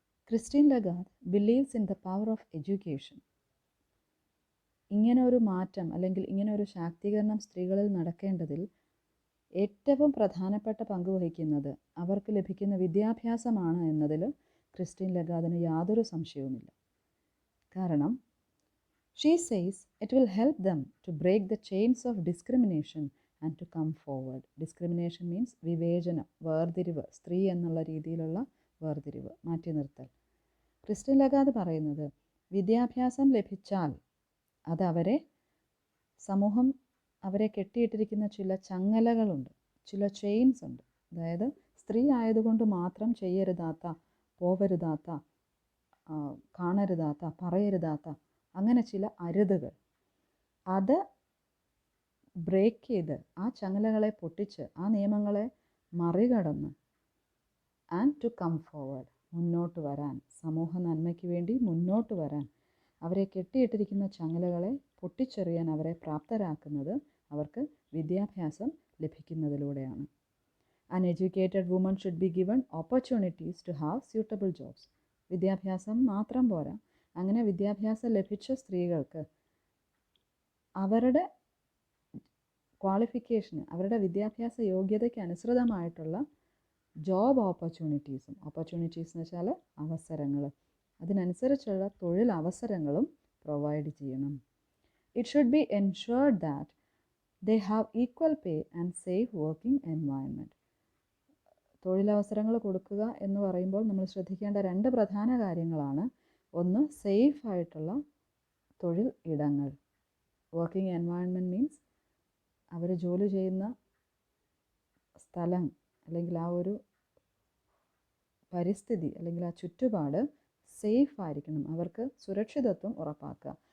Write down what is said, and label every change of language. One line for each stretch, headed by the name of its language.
English: Christine Lagarde believes in the power of education.
Malayalam: ഇങ്ങനെ ഒരു മാറ്റം അല്ലെങ്കിൽ ഇങ്ങനെ ഒരു ശാക്തീകരണം സ്ത്രീകളിൽ നടക്കേണ്ടതിൽ ഏറ്റവും പ്രധാനപ്പെട്ട പങ്ക് വഹിക്കുന്നത് അവർക്ക് ലഭിക്കുന്ന വിദ്യാഭ്യാസമാണ് എന്നതിൽ ക്രിസ്റ്റീൻ ലഗാർഡിന് യാതൊരു സംശയവുമില്ല. കാരണം
English: she says it will help them to break the chains of discrimination and to come forward. Discrimination means
Malayalam: വിവേചനം, വേർതിരിവ്, സ്ത്രീ എന്നുള്ള രീതിയിലുള്ള വേർതിരിവ്, മാറ്റി നിർത്തൽ. ക്രിസ്റ്റീൻ ലഗാർഡ് പറയുന്നത് വിദ്യാഭ്യാസം ലഭിച്ചാൽ അത് സമൂഹം അവരെ കെട്ടിയിട്ടിരിക്കുന്ന ചില ചങ്ങലകളുണ്ട്, ചില ചെയിൻസ് ഉണ്ട്. അതായത് സ്ത്രീ ആയതുകൊണ്ട് മാത്രം ചെയ്യരുതാത്ത, പോവരുതാത്ത, കാണരുതാത്ത, പറയരുതാത്ത അങ്ങനെ ചില അരുതുകൾ, അത് ബ്രേക്ക് ചെയ്ത് ആ ചങ്ങലകളെ പൊട്ടിച്ച് ആ നിയമങ്ങളെ മറികടന്ന്
English: and to come forward,
Malayalam: മുന്നോട്ട് വരാൻ, സമൂഹ നന്മയ്ക്ക് വേണ്ടി മുന്നോട്ട് വരാൻ, അവരെ കെട്ടിയിട്ടിരിക്കുന്ന ചങ്ങലകളെ പൊട്ടിച്ചെറിയാൻ അവരെ പ്രാപ്തരാക്കുന്നത് അവർക്ക് വിദ്യാഭ്യാസം ലഭിക്കുന്നതിലൂടെയാണ്.
English: An educated woman should be given opportunities to have suitable jobs.
Malayalam: വിദ്യാഭ്യാസം മാത്രം പോരാ, അങ്ങനെ വിദ്യാഭ്യാസം ലഭിച്ച സ്ത്രീകൾക്ക് അവരുടെ ക്വാളിഫിക്കേഷന്, അവരുടെ വിദ്യാഭ്യാസ യോഗ്യതയ്ക്ക് അനുസൃതമായിട്ടുള്ള ജോബ് ഓപ്പർച്യൂണിറ്റീസും, ഓപ്പർച്യൂണിറ്റീസ് എന്ന് വെച്ചാൽ അവസരങ്ങൾ, അതിനനുസരിച്ചുള്ള തൊഴിൽ അവസരങ്ങളും പ്രൊവൈഡ് ചെയ്യണം.
English: It should be ensured that they have equal pay and safe working environment.
Malayalam: തൊഴിലവസരങ്ങൾ കൊടുക്കുക എന്ന് പറയുമ്പോൾ നമ്മൾ ശ്രദ്ധിക്കേണ്ട 2 പ്രധാന കാര്യങ്ങളാണ്. ഒന്ന്, സേഫ് ആയിട്ടുള്ള തൊഴിൽ ഇടങ്ങൾ.
English: working environment means
Malayalam: അവർ ജോലി ചെയ്യുന്ന സ്ഥലം അല്ലെങ്കിൽ ആ ഒരു പരിസ്ഥിതി അല്ലെങ്കിൽ ആ ചുറ്റുപാട് സേഫ് ആയിരിക്കണം, അവർക്ക് സുരക്ഷിതത്വം ഉറപ്പാക്കുക.